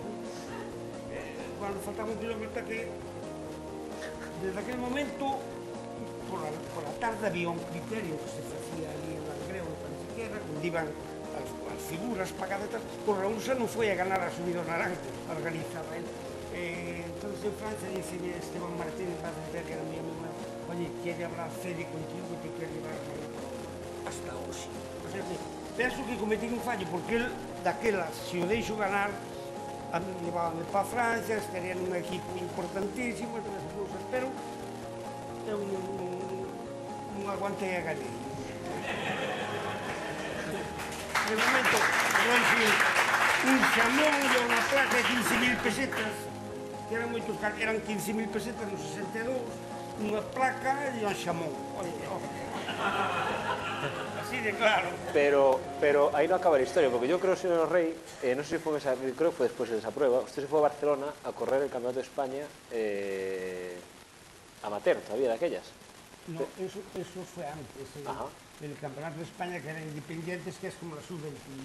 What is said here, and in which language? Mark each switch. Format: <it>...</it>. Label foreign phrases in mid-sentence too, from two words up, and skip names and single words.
<gl>Cando faltaba un kilómetro que, desde aquel momento,</gl> <es>por la tarde había un criterio</es> <gl>que se facía ali en Langreo, parece que era, onde iban as figuras pagadas, o Raúl xa non foi a ganar a subida ao Naranjo, a organizaba él.</gl> <es>Entón, en Francia, dice Esteban Martínez, que era mi amigo, oye, quiere hablar Fede contigo y te quiere llevar hasta hoxe. O sea,</es> <gl>penso que cometí un fallo, porque él, daquela, se o deixo ganar, a mí levábame para Francia, estaría nun equipo importantísimo, pero eu non aguantei a ganei. De momento, un xamón e unha placa de 15.000 pesetas, que eran moitos, eran 15.000 pesetas no 62, unha placa e un xamón. Así de claro.</gl> <es>Pero ahí no acaba la historia, porque yo creo, señor Rey, no sé si fue creo que fue después de esa prueba, usted se fue a Barcelona a correr el Campeonato de España amateur, todavía de aquellas. No, eso fue antes. El Campeonato de España, que era Independientes, que es como la sub-20.</es>